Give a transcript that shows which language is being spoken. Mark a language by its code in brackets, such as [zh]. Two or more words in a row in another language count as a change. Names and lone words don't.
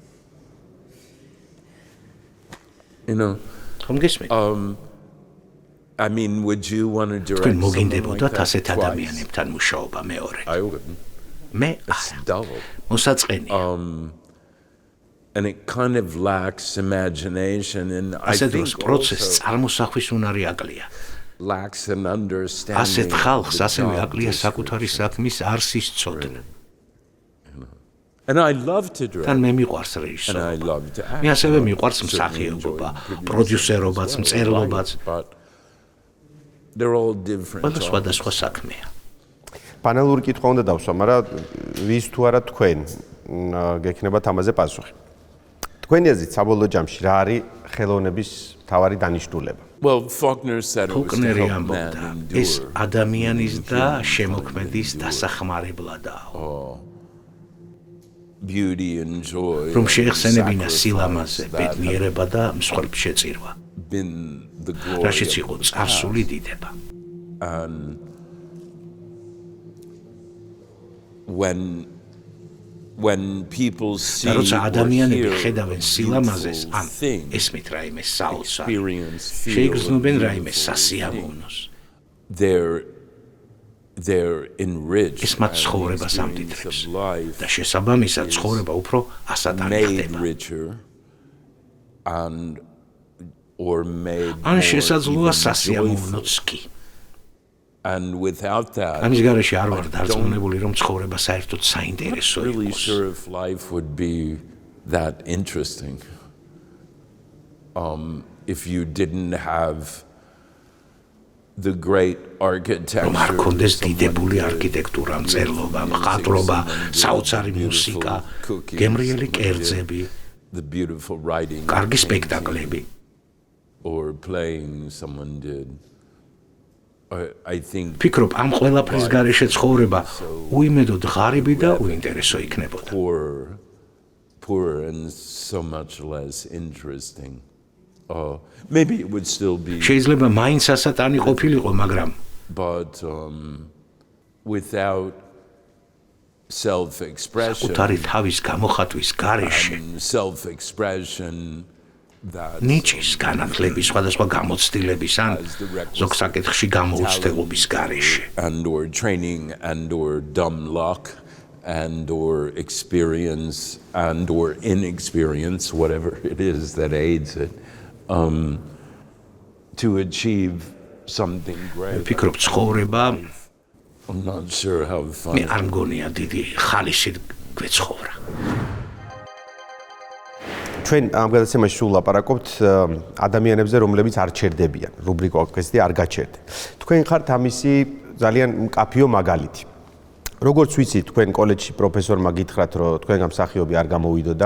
[en] You know. [ka] ხომ გესმით? [en] I mean, would you want to direct [ka] თქვენ [en] something like [ka] მოგინდებოდათ [en] that [ka] ასეთ [en] twice? [ka] ადამიანებთან მუშაობა მეორე? [en] I wouldn't. [ka] მე [en] It's dull. [ka] მოსაწყენია. [en] And it kind of lacks imagination, and I [ka] ასეთ [en] think [ka] დროს პროცესს [en] also [ka] წარმოსახვის უნარი აკლია. [en] lacks an understanding. [ka] ასეთ ხალხს [en] of the [ka] ასევე [en] job [ka] აკლია [en] description. [ka] საკუთარი საქმის არსის ცოდნა. [en] And I love to direct. [ka] თან მე მიყვარს [en] And I [ka] რეჟისორობა. [en] love to act. [ka] მე ასევე მიყვარს [en] Certainly [ka] მსახიობობა, [en] enjoy producing [ka] პროდიუსერობაც, [en] as well. [ka] მწერლობაც. [en] But they're all different. [ka] ყველა [en] jobs. [ka] სხვადასხვა საქმეა. პანელური კითხვა უნდა დავსვა, მაგრამ ვის თუ არა თქვენ გექნებათ ამაზე პასუხი. თქვენი აზრით საბოლოო ჯამში რა არის ხელოვნების მთავარი დანიშნულება? [en] Well, Faulkner said it was to [ka] ფოკნერი [en] help [ka] ამბობდა, [en] man [ka] ეს [en] endure. [ka] ადამიანის და შემოქმედის დასახმარებლადაა. [en] Beauty and joy. [ka] რომ [en] and [ka] შეეხსენებინა [en] sacrifice [ka] სილამაზე, [en] that [ka] ბედნიერება და მსხვერპლ შეწირვა. [en] been the glory [ka] რაშიც [en] of [ka] იყო [en] the [ka] წარსული [en] past. [ka] დიდება. [en] And when people see [ka] და როცა [en] or [ka] ადამიანები [en] hear [ka] ხედავენ [en] a [ka] სილამაზეს, [en] beautiful [ka] ან [en] thing, [ka] ესმით რაიმე საოცარ, [en] experience, feel [ka] შეიგრძნობენ [en] a [ka] რაიმე [en] beautiful [ka] სასიამოვნოს. [en] they're enriched [ka] ეს მათ [en] by the [ka] ცხოვრებას [en] experience [ka] ამდიდრებს [en] of life [ka] და შესაბამისად ცხოვრება უფრო ასატანი [en] made [ka] ხდება. [en] richer and or made [ka] ან [en] more [ka] შესაძლოა [en] even [ka] სასიამოვნოც [en] joyful. [ka] კი. [en] And without that, [ka] ამის გარეშე არ ვარ [en] I don't [ka] დარწმუნებული, რომ ცხოვრება საერთოდ საინტერესო [en] really [ka] იყოს. [en] sure if life would be that interesting if you didn't have the great architecture. [ka] რომ არ კონდეს დიდებული არქიტექტურა, მწერლობა, მხატვრობა, საოცარი მუსიკა, გემრიელი კერძები, [en] the beautiful writing, [ka] კარგი სპექტაკლები. [en] or playing someone did. I think [ka] ფიქრობ, ამ ყველაფრის გარეშე ცხოვრება უიმედოდ ღარიბი და უინტერესო იქნებოდა. [en] poor and so much less interesting. Maybe it would still be. [ka] შეიძლება მაინც ასატანი ყოფილიყო, მაგრამ [en] But without self-expression. [ka] საკუთარი თავის გამოხატვის გარეშე [en] Self-expression that [ka] ნიჭის, განათლების, სხვადასხვა გამოცდილების ან ზოგ საკითხში გამოუცდელობის გარეშე. [en] and or training and or dumb luck and or experience and or inexperience, whatever it is that aids it, to achieve something great. [ka] ფიქრობ, ცხოვრება [en] I'm not sure how fun. [ka] მე არ მგონია დიდი ხალისით გვეცხოვრა. ჩვენ ამ გადაცემაში სულ ლაპარაკობთ ადამიანებზე, რომლებიც არ ჩერდებიან, რუბრიკა კვესტი არ გაჩერდნენ. თქვენ ხართ ამისი ძალიან მკაფიო მაგალითი. როგორც ვიცი, თქვენ კოლეჯში პროფესორმა გითხრათ, რომ თქვენ მსახიობი არ გამოვიდოდა.